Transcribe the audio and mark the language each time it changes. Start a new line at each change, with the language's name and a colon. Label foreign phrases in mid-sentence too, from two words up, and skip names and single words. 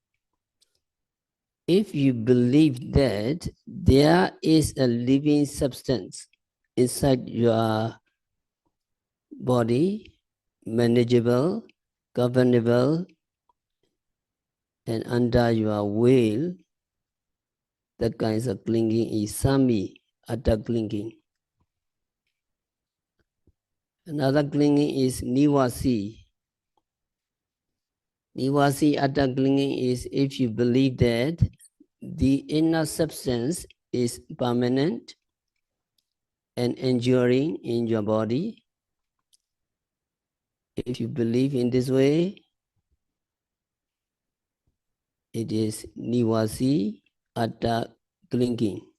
English: If you believe that there is a living substance inside your body, manageable, governable, and under your will, that kinds of clinging is
Pali: Sami atta
English: clinging. Another clinging is Nivasi.
Pali: Nivasi atta
English: clinging is if you believe that the inner substance is permanent, and enduring in your body. If you believe in this way, it is
Pali: nivasi atta
English: clinging.